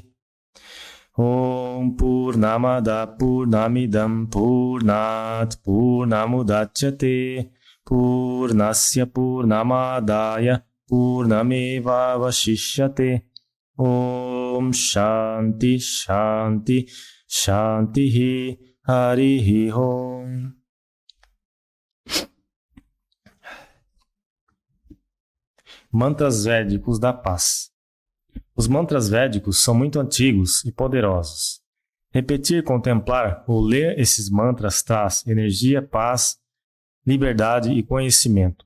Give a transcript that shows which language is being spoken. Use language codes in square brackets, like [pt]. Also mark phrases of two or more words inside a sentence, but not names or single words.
[sa] Om Purnamada Purnamidam Purnat Purnamudachyate Purnasya Purnamadaya Purnameva Vashishyate. Om Shanti Shanti Shanti. Harihi Om. [pt] Mantras védicos da paz. Os mantras védicos são muito antigos e poderosos. Repetir, contemplar ou ler esses mantras traz energia, paz, liberdade e conhecimento.